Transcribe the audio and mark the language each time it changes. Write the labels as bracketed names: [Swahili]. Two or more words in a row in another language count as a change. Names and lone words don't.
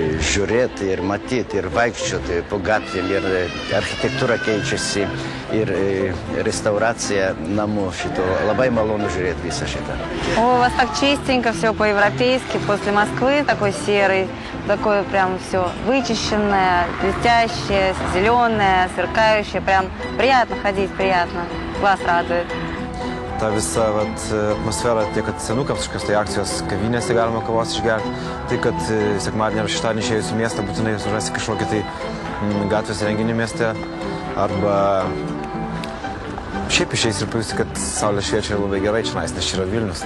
[Lithuanian] žiūrėti ir matyti, ir vaikščioti po gatvėm, ir architektūra keičiasi, ir restauracija namų šito. Labai malonu žiūrėti visą šitą. [Russian] О, у вас так чистенько, все по-европейски, после Москвы такой серый, такое прям все вычищенное, блестящее, зеленое, сверкающее, прям приятно ходить, приятно, глаз радует. [Lithuanian] Ta visa atmosfera, tiek kad senukams kažkokios tai akcijos kavinėse galima kavos išgerti, tai kad sekmadienį ar šeštadienį išėjus į miestą būtinai surasi kažkokį tai gatvės renginį mieste, arba šiaip išeis ir pajusi, kad saulė šviečia labai gerai čia, nes čia yra Vilnius.